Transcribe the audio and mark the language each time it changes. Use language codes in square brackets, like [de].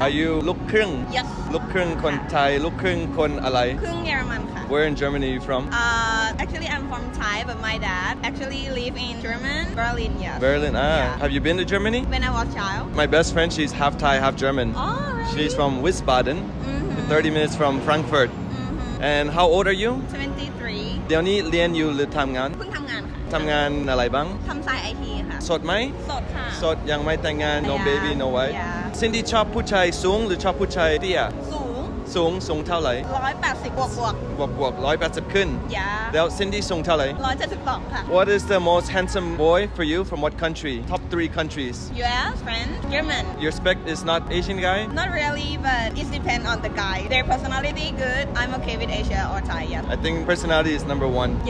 [en] Are you ลูกครึ่ง Yes [th] ลูกครึ่งคนไทยลูกครึ่งคนอะไร ครึ่งเยอรมันค่ะ [en] Where in Germany are you from? Actually I'm from Thai but my dad actually live in German Berlin yes Berlin. Yeah. Have you been to Germany? When I was child My best friend, she's half Thai, half German. Oh really She's from Wiesbaden, 30 minutes from Frankfurt. And how old are you? 23 [th] เดี๋ยวนี้เรียนอยู่หรือทำงาน เพิ่งทำงานค่ะ ทำงานอะไรบ้าง ทำสาย IT ค่ะ สดไหม สดค่ะ สดยังไม่แต่งงาน no [en] Yeah. baby no wife Yeah. [th] Cindy ชอบผู้ชายสูงหรือชอบผู้ชายเตี้ย สูงเท่าไหร่ 180บวก บวก180ขึ้น ยา แล้ว Cindy สูงเท่าไหร่ 172ค่ะ [en] What is the most handsome boy for you from what country? Top 3 countries. US French German Your spec is not Asian guy? Not really but it depends on the guy their personality good I'm okay with Asia or Thai yes I think personality is number 1.